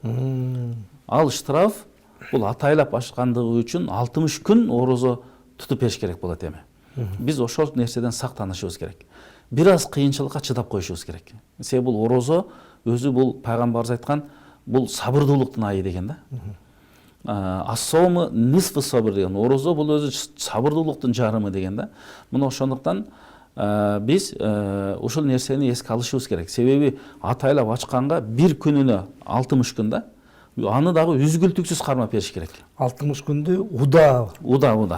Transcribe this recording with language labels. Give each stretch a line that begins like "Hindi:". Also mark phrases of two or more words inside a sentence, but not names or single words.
Kyrgyz: Ал штраф бул атайлап ашкандыгы үчүн 60 күн орозо тутуп бериш керек болот эми. Биз ошол нерседен сактанышыбыз керек. Бир аз кыйынчылыкка чыдап коюшубуз керек. Себеби бул орозо өзү бул пайгамбарыбыз айткан, бул сабырдуулуктун айы деген да.
Arabic: الصوم نصف الصبر деген.
Kyrgyz: Орозо бул өзү сабырдуулуктун жарымы деген да. Мына ошондуктан биз ушул нерсени эске алышыбыз керек. Себеби атайлап ачканга бир күнүнө 60 күн да. аны дагы үзгүлтүксүз кармап бериш керек. 60 күндү уда